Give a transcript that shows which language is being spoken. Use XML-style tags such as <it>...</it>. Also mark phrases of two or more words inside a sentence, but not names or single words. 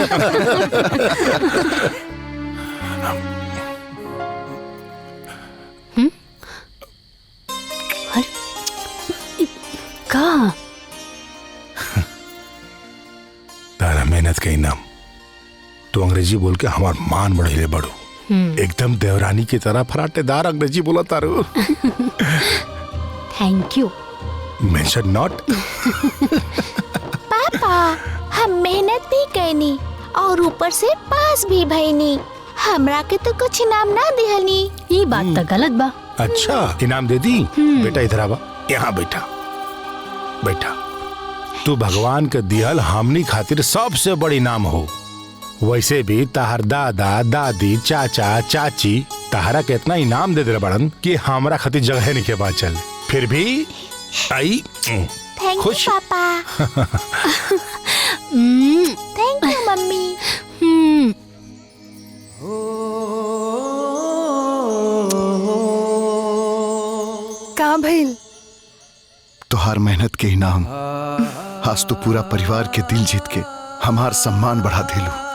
<bho>का तारा मेहनत का इनाम। तो अंग्रेजी बोल के हमार मान बढ़ेले बड़ो। एकदम देवरानी की तरह फराटेदार अंग्रेजी बोला तारो।</bho> <en>thank you. mention not.</en> <bho>पापा, हम मेहनत भी कैनी और ऊपर से पास भी भईनी। हमरा के तो कुछ इनाम ना दिहनी। ये बात तो गलत बा। अच्छा, इनाम दे दी। बेटा इधर आवा, यहाँ बैठा बैठा। तू भगवान के दिहल हमनी खातिर सबसे बड़ी इनाम हो। वैसे भी तहार दादा दादी चाचा चाची तहारा के इतना इनाम दे दे बड़न कि हमरा खातिर जगह नहीं के बात चल। फिर भी आई</bho> <en>Thank you papa. Thank you mummy.</en> <bho>का भइल? तोहार मेहनत के इनाम आज तो पूरा परिवार के दिल जीत के हमार सम्मान बढ़ा दिलू।</bho>